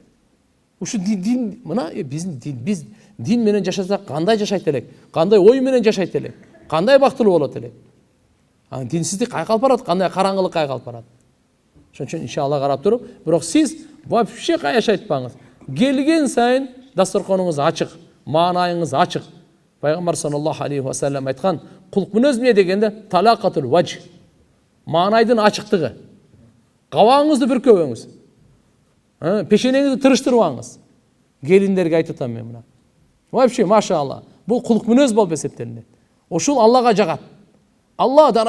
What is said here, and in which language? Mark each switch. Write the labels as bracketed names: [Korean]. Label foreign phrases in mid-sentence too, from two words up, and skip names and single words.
[Kyrgyz] Ушу дин, мына биз дин менен жашасак кандай жашайт элек, кандай ой менен жашайт элек, кандай бактылуу болот элек. Динсиздик кайга алып барат, кандай караңгылык кайга алып барат. Ошон үчүн иншалла карап туруп, бирок сиз вообще каяш айтпаңыз. Келген сайын дасторконуңуз ачык, маанайыңыз ачык. Пайгамбар [Arabic] صلى الله عليه وسلم [Kyrgyz] айткан, кулк мүнөз эмне дегенде, [Arabic] طلاقة الوجه. [Kyrgyz] Маанайдын ачыктыгы. Кабагыңызды бүркөбөңүз. Пешенеңизди тырыштырбаңыз. Келиндерге айтып атам мен мына. Вообще, машалла, бул кулк мүнөз болуп эсептелинет. Ошол Аллага жагат. Алла даража берет.